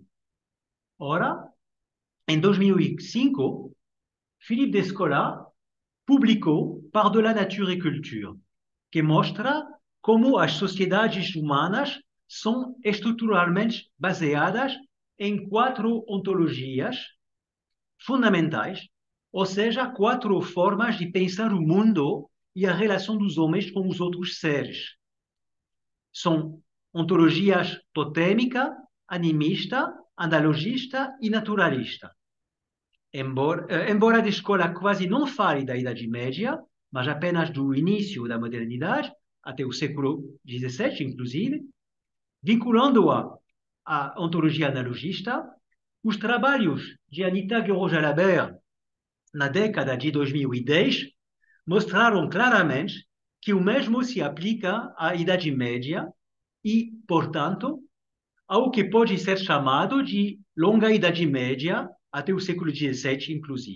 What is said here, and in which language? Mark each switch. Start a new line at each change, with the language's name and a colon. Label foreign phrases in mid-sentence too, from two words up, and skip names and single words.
Portuguese: Ora, em 2005, Philippe Descola publicou Par de la Nature et Culture, que mostra como as sociedades humanas são estruturalmente baseadas em 4 ontologias fundamentais, ou seja, 4 formas de pensar o mundo e a relação dos homens com os outros seres. São ontologias totêmica, animista, analogista e naturalista. Embora a escola quase não fale da Idade Média, mas apenas do início da modernidade, até o século XVII, inclusive, vinculando-a à ontologia analogista, os trabalhos de Anita Guiraud-Jalabert na década de 2010 mostraram claramente que o mesmo se aplica à Idade Média e, portanto, ao que pode ser chamado de longa Idade Média até o século XVII, inclusive.